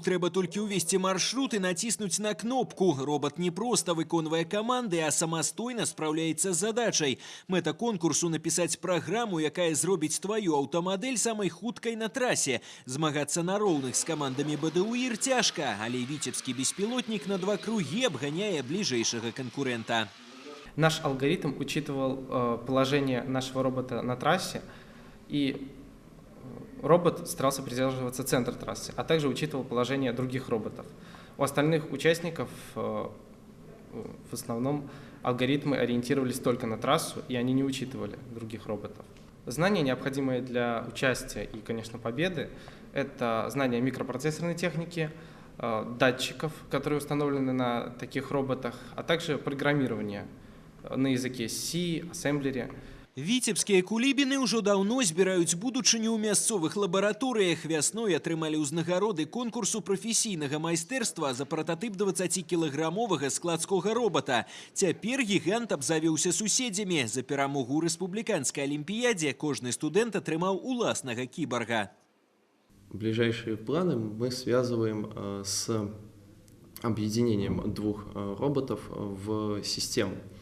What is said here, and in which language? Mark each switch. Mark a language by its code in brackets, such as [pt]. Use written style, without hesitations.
[be] Трэба толькі ўвесці маршрут і націснуць на кнопку. Робот не проста выконвае каманды, а самастойна спраўляецца з задачай. Мэта конкурсу – напісаць праграму, якая зробіць тваю аўтамадэль самай хуткай на трасе. Змагацца на роўных з камандамі БДУИР цяжка, але віцебскі беспілотнік на 2 кругі абганяе бліжэйшага канкурента. [ru] Наш алгоритм учитывал положение нашего робота на трассе, и робот старался придерживаться центра трассы, а также учитывал положение других роботов. У остальных участников в основном алгоритмы ориентировались только на трассу, и они не учитывали других роботов. Знания, необходимые для участия и, конечно, победы, это знания микропроцессорной техники, датчиков, которые установлены на таких роботах, а также программирование на языке C, ассемблере. [be] Віцебскія кулібіны ўжо даўно збіраюць будучыню ў мясцовых лабараторыях. Вясной атрымалі ўзнагароды конкурсу прафесійнага майстэрства за прататып 20-кілаграмовага складскога робота. Цяпер гігант абзавёўся суседзямі. За перамогу ў рэспубліканскай алімпіядзе кожны студэнт атрымаў уласнага кіборга. [ru] Ближайшие планы мы связываем с объединением 2 роботов в систему.